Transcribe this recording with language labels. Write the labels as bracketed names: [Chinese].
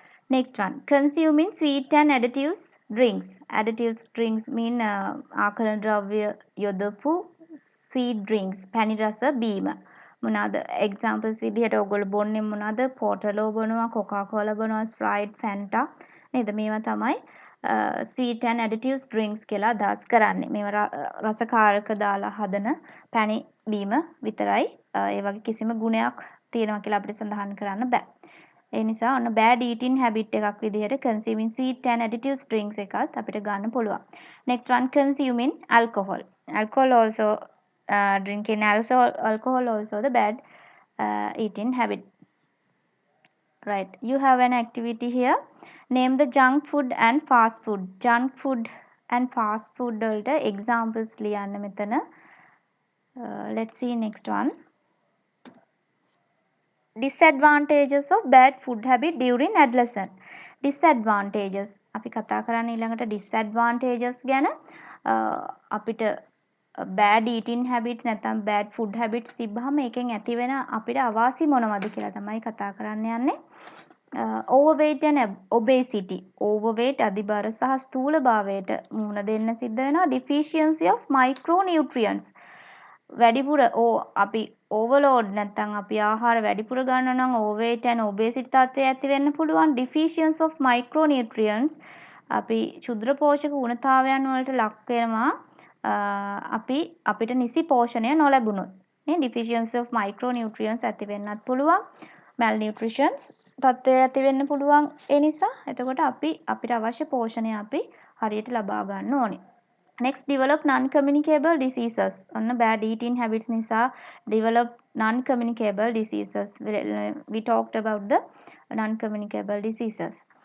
[English] Next one, consuming sweet and additives drinks. Additives drinks mean [Sinhala] ආකලන ද්‍රව්‍ය යොදපු [English] sweet drinks. [Sinhala] පැණි රස බීම. මොනවාද examples විදිහට ඔයගොල්ලෝ බොන්නේ මොනවාද? පෝටලෝ බොනවා, කොකාකෝලා බොනවා, ස්ප්‍රයිට්, ෆැන්ටා නේද? මේවා තමයි [English] sweet and additives drinks [Sinhala] කියලා අදහස් කරන්නේ. මේවා රසකාරක දාලා හදන පැණි බීම විතරයි. ඒ වගේ කිසිම ගුණයක් තියෙනවා කියලා අපිට සඳහන් කරන්න බෑ. ඒ නිසා ඔන්න [English] bad eating habit [Sinhala] එකක් විදිහට [English] consuming sweet and additives drinks [Sinhala] එකත් අපිට ගන්න පුළුවන්. [English] Next one, consuming alcohol. Alcohol also drinking alcohol also the bad eating habit. Right. You have an activity here. Name the junk food and fast food. Junk food and fast food වලට examples [Sinhala] ලියන්න මෙතන. [English] Let's see next one. Disadvantages of bad food habit during adolescence. Disadvantages. [Sinhala] අපි කතා කරන්නේ ඊළඟට disadvantages ගැන. අපිට [English] bad eating habits [Sinhala] නැත්නම් [English] bad food habits [Sinhala] තිබ්බහම ඒකෙන් ඇති වෙන අපිට අවාසි මොනවද කියලා තමයි කතා කරන්න යන්නේ. [English] Overweight and obesity. Overweight [Sinhala] අධිබර සහ ස්ථූලභාවයට මුහුණ දෙන්න සිද්ධ වෙනවා. [English] Deficiency of micronutrients. [Sinhala] වැඩිපුර අපි overload නැත්නම් අපි ආහාර වැඩිපුර ගන්නවා නම් [English] overweight and obesity [Sinhala] තත්ත්වය ඇති වෙන්න පුළුවන්. [English] Deficiency of micronutrients [Sinhala] අපි ශුද්ධ පෝෂක ගුණතාවයන් වලට ලක් වෙනවා. අපිට නිසි පෝෂණය නොලැබුණොත් නේ [English] deficiency of micronutrients [Sinhala] ඇති වෙන්නත් පුළුවන් malnutrition තත්ත්වය ඇති වෙන්න පුළුවන් ඒ නිසා එතකොට අපිට අවශ්‍ය පෝෂණය අපි හරියට ලබා ගන්න ඕනේ [English] next develop non communicable diseases [Sinhala] ඔන්න bad eating habits නිසා [English] develop non communicable diseases [Sinhala] we talked about the non communicable diseases